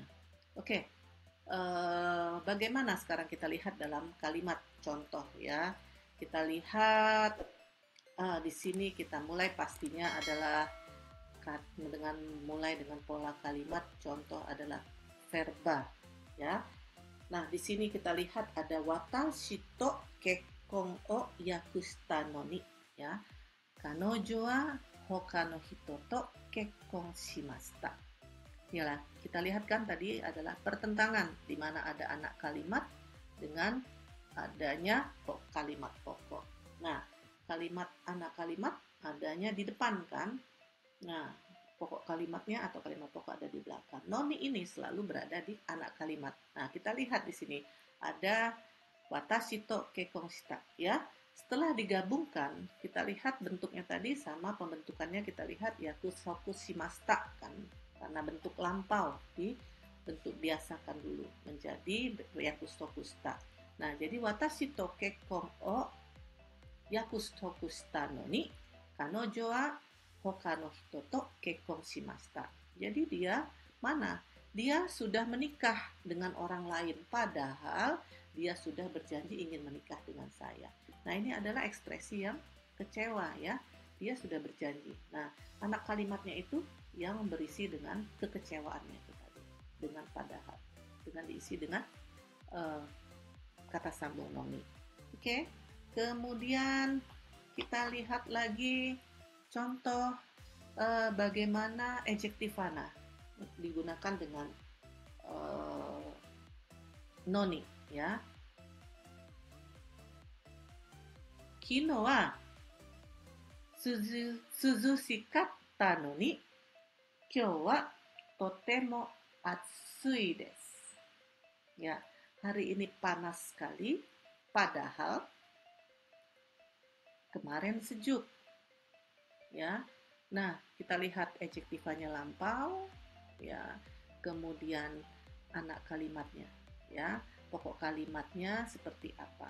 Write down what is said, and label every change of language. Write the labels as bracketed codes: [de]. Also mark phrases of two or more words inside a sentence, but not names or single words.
[id] Oke, bagaimana sekarang kita lihat dalam kalimat contoh ya. Kita lihat di sini kita mulai pastinya adalah mulai dengan pola kalimat contoh adalah verba ya. Nah, di sini kita lihat ada [ja] 私と結婚を約束したのに [id] ya. [ja] 彼女は他の人と結婚しました. [id] Yalah, kita lihat kan tadi adalah pertentangan di mana ada anak kalimat dengan adanya kalimat pokok. Nah, kalimat anak kalimat adanya di depan kan. Nah, pokok kalimatnya atau kalimat pokok ada di belakang. Noni ini selalu berada di anak kalimat. Nah, kita lihat di sini ada [ja] 私と結婚した [id] ya. Setelah digabungkan, kita lihat bentuknya tadi sama pembentukannya kita lihat [ja] 約束しました [id] kan. Karena bentuk lampau di bentuk biasakan dulu menjadi [ja] 約束した. [id] Nah, jadi [ja] 私と結婚を約束したのに彼女は他の人と結婚しました. [id] Jadi dia mana? Dia sudah menikah dengan orang lain padahal dia sudah berjanji ingin menikah dengan saya. Nah, ini adalah ekspresi yang kecewa ya. Dia sudah berjanji. Nah, anak kalimatnya itu yang berisi dengan kekecewaannya itu tadi. Dengan padahal. Dengan diisi dengan kata sambung noni. Oke. Kemudian kita lihat lagi contoh bagaimana adjektiva digunakan dengan noni ya. [ja] 昨日は涼しかったのに今日はとても暑いです. [id] Ya, hari ini panas sekali, padahal kemarin sejuk. Ya, nah kita lihat adjektifanya lampau, ya, kemudian anak kalimatnya, ya, pokok kalimatnya seperti apa.